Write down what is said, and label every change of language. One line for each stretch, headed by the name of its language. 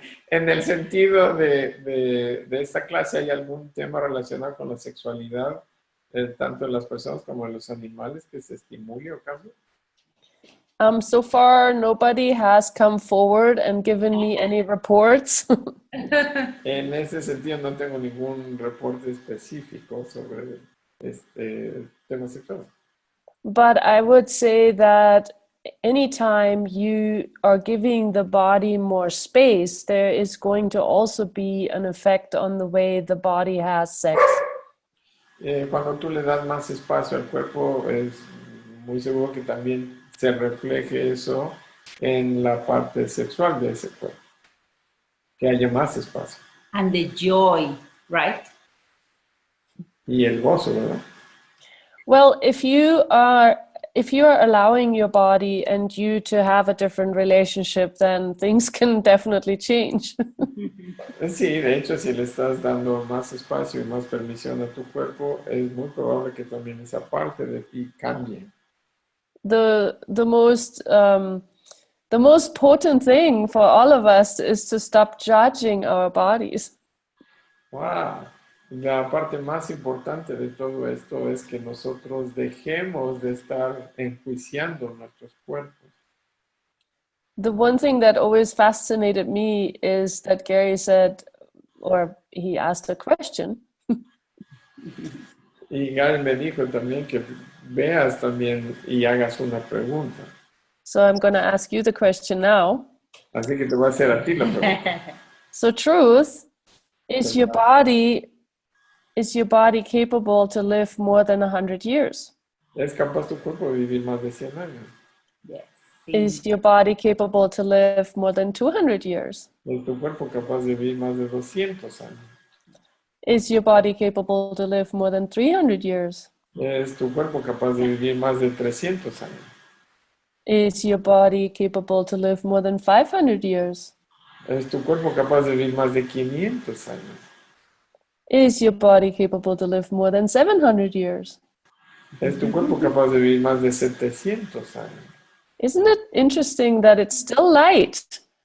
Spanish: En el sentido de esta clase, ¿hay algún tema relacionado con la sexualidad, tanto de las personas como de los animales, que se estimule o cambie?
English: So far, nobody has come forward and given me any reports.
Spanish: En ese sentido, no tengo ningún reporte específico sobre este tema sexual.
English: But I would say that anytime you are giving the body more space, there is going to also be an effect on the way the body has sex.
Spanish: Cuando tú le das más espacio al cuerpo, es muy seguro que también se refleje eso en la parte sexual de ese cuerpo. Que haya más espacio.
English: And the joy, right?
Spanish: Y el gozo, ¿verdad?
English: Well, if you are allowing your body and you to have a different relationship, then things can definitely change.
Spanish: Sí, de hecho, si le estás dando más espacio y más permisión a tu cuerpo, es muy probable que también esa parte de ti cambie.
English: The most potent thing for all of us is to stop judging our bodies. Wow.
Spanish: La parte más importante de todo esto es que nosotros dejemos de estar enjuiciando nuestros cuerpos.
English: The one thing that always fascinated me is that Gary said, or he asked a question.
Spanish: Y Gary me dijo también que veas también y hagas una pregunta.
English: So I'm going to ask you the question now.
Spanish: Así que te voy a hacer a ti la pregunta.
English: So truth, is your body capable to live more than 100 years?
Spanish: ¿Es capaz tu cuerpo de vivir más de 100 años?
English: Yes. Is your body capable to live more than 200 years?
Spanish: ¿Es tu cuerpo capaz de vivir más de 200 años?
English: Is your body capable to live more than 300 years?
Spanish: ¿Es tu cuerpo capaz de vivir más de 300 años?
English: Is your body capable to live more than 500 years?
Spanish: ¿Es tu cuerpo capaz de vivir más de 500 años?
English: Is your body capable to live more than 700 years?
Spanish: ¿Es tu cuerpo capaz de vivir más de 700 años?
English: Isn't it interesting that it's still light?